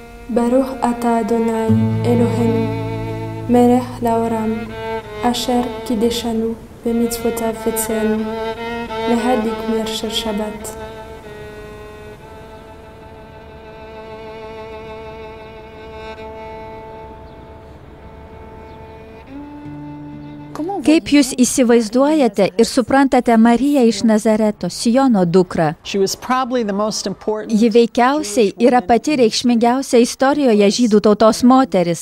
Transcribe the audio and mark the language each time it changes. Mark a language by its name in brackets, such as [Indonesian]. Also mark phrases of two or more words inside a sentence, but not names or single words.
[Hebrew] ברוך אתה אדוני אלוהינו, מלך לעולם, אשר קידשנו במצוותיו וציוונו להדליק נר של שבת. [Lithuanian] Kaip jūs įsivaizduojate ir suprantate Mariją iš Nazareto, Siono dukrą? Ji veikiausiai yra pati reikšmingiausia istorijoje žydų tautos moteris.